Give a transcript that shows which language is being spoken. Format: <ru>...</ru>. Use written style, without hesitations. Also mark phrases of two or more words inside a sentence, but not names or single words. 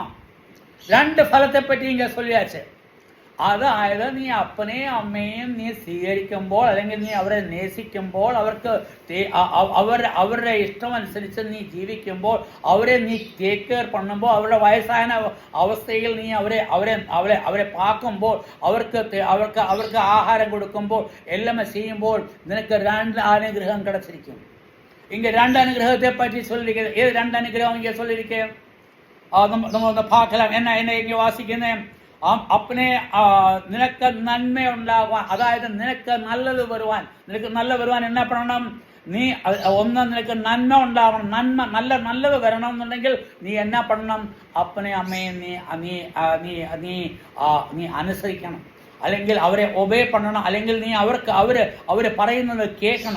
<ml>രണ്ട് ഫലത്തെ പറ്റി ഇങ്ങനെ ചൊല്ലിയാച്ച്. അതായത് നീ അപ്പനെയും അമ്മയും നീ സ്വീകരിക്കുമ്പോൾ അല്ലെങ്കിൽ നീ അവരെ നേസിക്കുമ്പോൾ, അവരുടെ ഇഷ്ടമനുസരിച്ച് നീ ജീവിക്കുമ്പോൾ, അവരെ നീ</ml> <en>take care</en> <ml>പണ്ണുമ്പോൾ, അവരുടെ വയസ്സായ അവസ്ഥയിൽ നീ അവരെ പാക്കുമ്പോൾ, അവർക്ക് ആഹാരം കൊടുക്കുമ്പോൾ, എല്ലാം ചെയ്യുമ്പോൾ നിനക്ക് രണ്ട് അനുഗ്രഹം കിടച്ചിരിക്കും.</ml> <ta>இங்கே ரெண்டு அனுகிரகத்தை பற்றி சொல்லியிருக்கிறது. ஏது ரெண்டு அனுகிரகம் இங்கே சொல்லியிருக்கேன்? நம்ம ഒന്ന് பார்க்கலாம். என்ன இங்கே வாசிக்கிறேன்.</ta> <ml>അപ്പനെ നിനക്ക് നന്മ ഉണ്ടാകുവാൻ, അതായത് നിനക്ക് നല്ലത് വരുവാൻ, എന്നാ പറയണം? നീ നിനക്ക് നന്മ ഉണ്ടാവണം, നല്ലത് വരണം എന്നുണ്ടെങ്കിൽ നീ എന്നാ பண்ணണം? അപ്പനെ അമ്മയെ നീ അനുസരിക്കണം, അല്ലെങ്കിൽ അവരെ ഒബേ பண்ணണം, അല്ലെങ്കിൽ നീ അവര് പറയുന്നത് കേൾക്കണം.</ml>